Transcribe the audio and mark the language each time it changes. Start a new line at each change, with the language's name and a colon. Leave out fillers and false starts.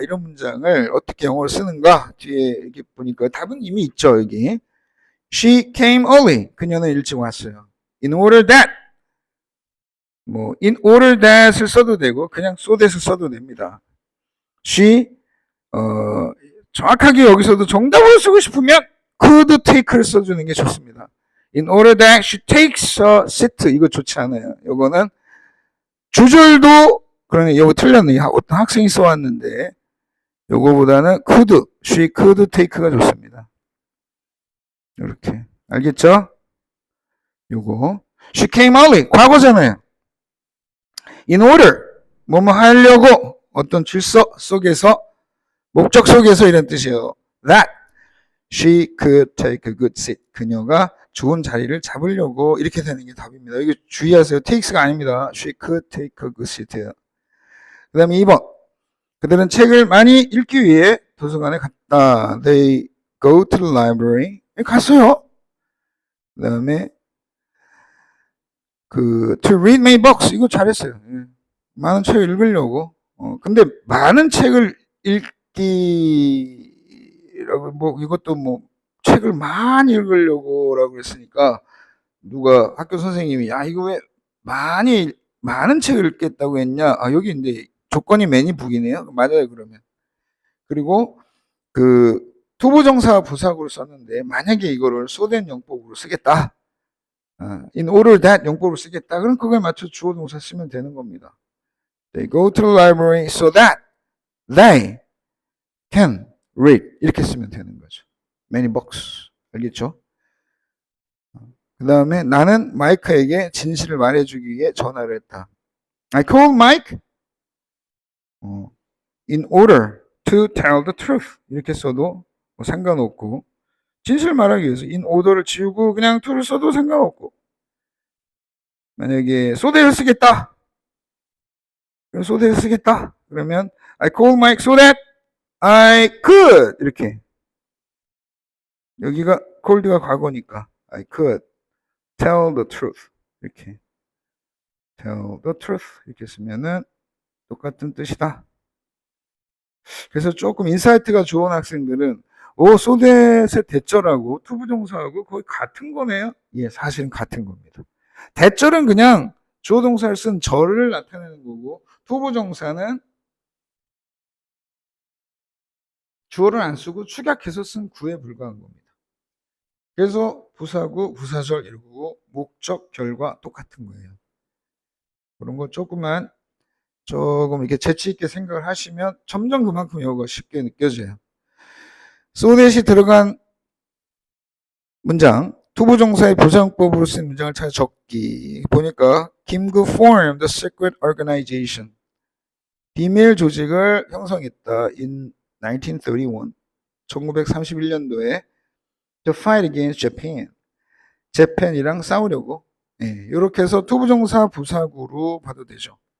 Korean: 이런 문장을 어떻게 영어로 쓰는가? 뒤에 이렇게 보니까 답은 이미 있죠.
English: 여기 She came early.
Korean: 그녀는 일찍 왔어요. In order that in order that을 써도 되고 그냥 so that을 써도 됩니다. She 정확하게 여기서도 정답을 쓰고 싶으면 could take를 써주는 게 좋습니다.
English: In order that she takes a seat.
Korean: 이거 좋지 않아요. 이거는 주절도 그러네. 이거 틀렸네. 어떤 학생이 써왔는데 요거보다는 could, she could take가 좋습니다. 이렇게 알겠죠?
English: 요거 she came early.
Korean: 과거잖아요. In order 뭐뭐 하려고 어떤 질서 속에서 목적 속에서 이런 뜻이에요.
English: That she could take a good seat.
Korean: 그녀가 좋은 자리를 잡으려고 이렇게 되는 게 답입니다. 이거 주의하세요. takes가 아닙니다.
English: She could take a good seat예요.
Korean: 그 다음에 2번 그들은 책을 많이 읽기 위해 도서관에 갔다.
English: They go to the library.
Korean: 갔어요. 그 다음에
English: to read many books.
Korean: 이거 잘했어요. 많은 책을 읽으려고. 근데 많은 책을 읽기라고 이것도 책을 많이 읽으려고라고 했으니까 누가 학교 선생님이 야 이거 왜 많은 책을 읽겠다고 했냐? 아 여기 이제 조건이 many 북이네요. 맞아요 그러면. 그리고 그 투부정사 부사구를 썼는데 만약에 이거를 so that 용법으로 쓰겠다. in order that 용법으로 쓰겠다. 그럼 그거에 맞춰 주어 동사 쓰면 되는 겁니다.
English: They go to the library so that they can read.
Korean: 이렇게 쓰면 되는 거죠.
English: Many books.
Korean: 알겠죠? 그 다음에 나는 마이크에게 진실을 말해주기 위해 전화를 했다.
English: I called Mike in order to tell the truth.
Korean: 이렇게 써도 뭐 상관없고 진실을 말하기 위해서 in order를 지우고 그냥 to를 써도 상관없고 만약에 so that를 쓰겠다. so that를 쓰겠다.
English: 그러면 I called Mike so that I could
Korean: 이렇게 여기가 called가 과거니까
English: I could tell the truth 이렇게 tell the truth
Korean: 이렇게 쓰면은 똑같은 뜻이다. 그래서 조금 인사이트가 좋은 학생들은 so that의 대절하고 투부정사하고 거의 같은 거네요. 예, 사실은 같은 겁니다. 대절은 그냥 주어 동사를 쓴 절을 나타내는 거고 투부정사는 주어를 안 쓰고 축약해서 쓴 구에 불과한 겁니다. 그래서 부사구, 부사절 이러고 목적, 결과 똑같은 거예요. 그런 거 조금 이렇게 재치 있게 생각을 하시면 점점 그만큼 영어가 쉽게 느껴져요. so that이 들어간 문장, 투부정사의 부사용법으로 쓴 문장을 찾아 적기.
English: 보니까 김구 formed the secret organization.
Korean: 비밀 조직을 형성했다.
English: in 1931. 1931년도에 to fight against Japan.
Korean: 재팬이랑 싸우려고. 예, 이렇게 해서 투부정사 부사구로 봐도 되죠.